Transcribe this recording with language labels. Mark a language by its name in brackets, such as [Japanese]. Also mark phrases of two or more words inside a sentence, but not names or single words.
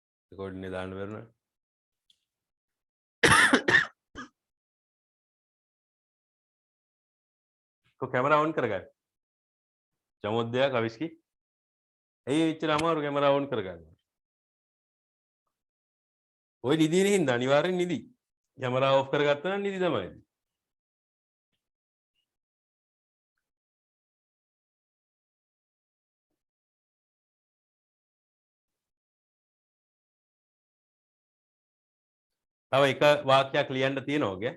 [Sinhala] recording එක දාන්න බැරුණා. කෝ කැමරා ඔන් කරගන්න. චමොද්දයා කවිස්කි. ඇයි එච්චර අමාරු කැමරා ඔන් කරගන්න? ඔය නිදිනේ හින්දා අනිවාර්යෙන් නිදි. කැමරා ඔෆ් කරගත්තා නම් නිදි තමයි. තව එක වාක්‍යයක් ලියන්න තියෙනවා ඔගේ.